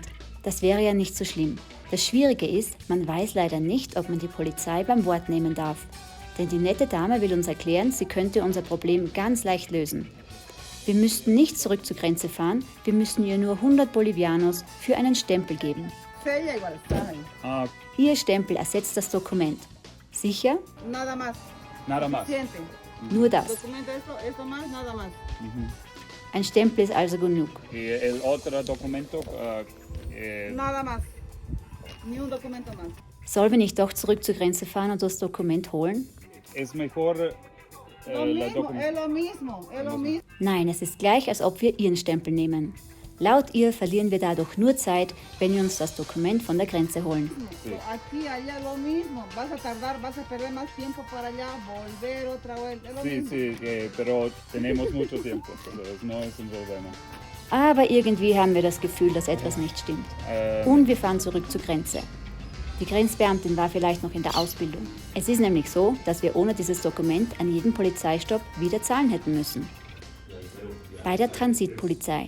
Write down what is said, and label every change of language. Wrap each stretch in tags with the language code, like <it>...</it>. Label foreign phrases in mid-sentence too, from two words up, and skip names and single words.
<de>Das wäre ja nicht so schlimm. Das Schwierige ist, man weiß leider nicht, ob man die Polizei beim Wort nehmen darf. Denn die nette Dame will uns erklären, sie könnte unser Problem ganz leicht lösen. Wir müssten nicht zurück zur Grenze fahren, wir müssen ihr nur 100 Bolivianos für einen Stempel geben. Ah, Ihr Stempel ersetzt das Dokument. Sicher?</de> <es>Nada más. nada más. Suficiente.</es> <de>Nur das.</de> <es>Documento esto más, nada más.</es> <de>Ein Stempel ist also genug.</de> <es>Y el otro documento, Nada más. Ni un documento más.</es> <de>Sollen wir nicht doch zurück zur Grenze fahren und das Dokument holen?</de> <es>es mejor Lo el mismo, documento. es lo mismo, es lo mismo.</es> <de>Nein, es ist gleich, als ob wir ihren Stempel nehmen. Laut ihr verlieren wir dadurch nur Zeit, wenn wir uns das Dokument von der Grenze holen.</de> <es>Aquí, allá, lo mismo. Vas a tardar, vas a perder más tiempo para allá, volver otra vez. Es lo Sí, mismo. sí, pero tenemos mucho tiempo, entonces no es un problema.</es> <de>Aber irgendwie haben wir das Gefühl, dass etwas nicht stimmt. Und wir fahren zurück zur Grenze. Die Grenzbeamtin war vielleicht noch in der Ausbildung. Es ist nämlich so, dass wir ohne dieses Dokument an jedem Polizeistopp wieder zahlen hätten müssen. Bei der Transitpolizei.</de>